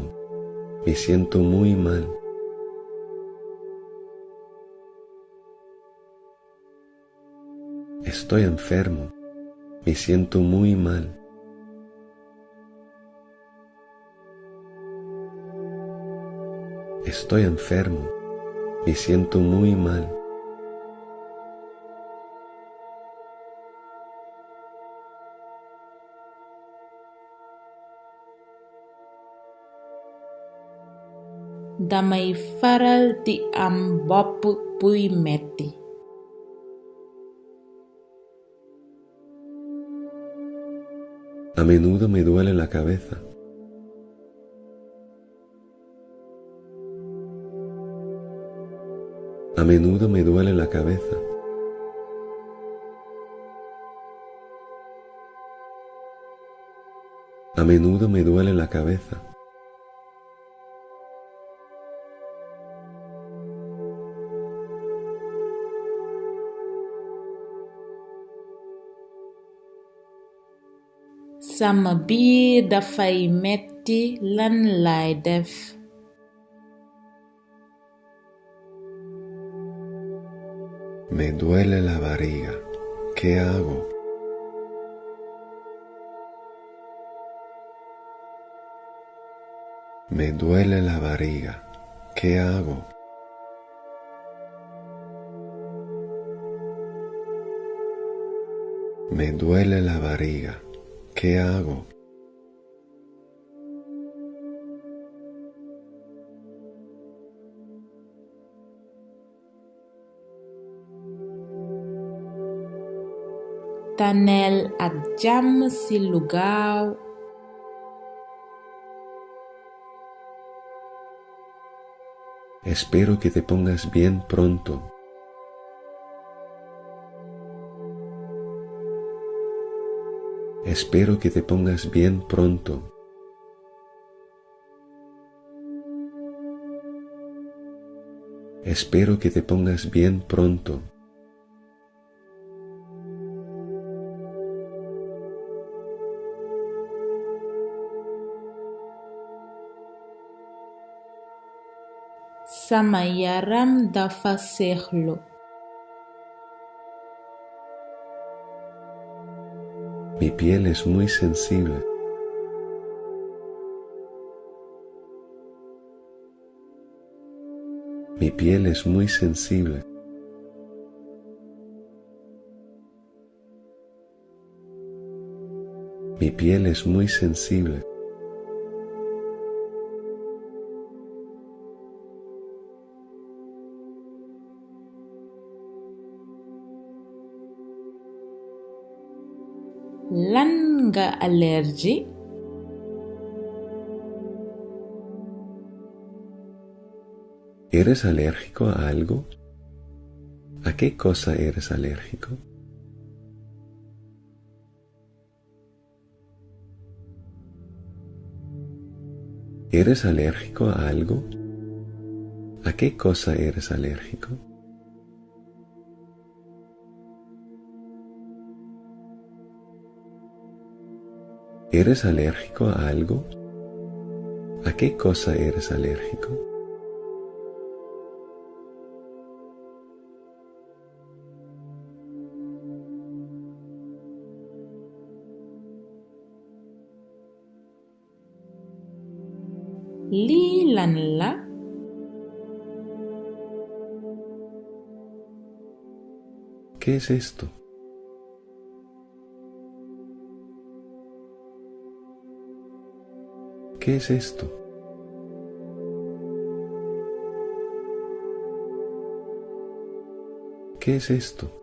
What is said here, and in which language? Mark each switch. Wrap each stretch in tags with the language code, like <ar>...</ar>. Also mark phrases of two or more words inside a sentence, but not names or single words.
<es>Me siento muy mal. Estoy enfermo. Me siento muy mal. Estoy enfermo. Me siento muy mal.</es> <wo>Damay faral di am bopp buy metti.</wo> <es>A menudo me duele la cabeza. A menudo me duele la cabeza. A menudo me duele la cabeza.</es> <wo>Sama biir dafay metti lan laay def.</wo> <es>Me duele la barriga. ¿Qué hago? Me duele la barriga. ¿Qué hago? Me duele la barriga. ¿Qué hago?</es> <wo>Tanel ak jàmm ci lu gaaw.</wo> <es>Espero que te pongas bien pronto. Espero que te pongas bien pronto. Espero que te pongas bien pronto.</es> <wo>Sama yaram dafa seexlu.</wo> <es>Mi piel es muy sensible. Mi piel es muy sensible. Mi piel es muy sensible.</es> <wo>Lan nga allergie?</wo> <es>¿Eres alérgico a algo? ¿A qué cosa eres alérgico? ¿Eres alérgico a algo? ¿A qué cosa eres alérgico? ¿Eres alérgico a algo? ¿A qué cosa eres alérgico?</es> <wo>Lii lan la?</wo> <es>¿Qué es esto? ¿Qué es esto? ¿Qué es esto?</es>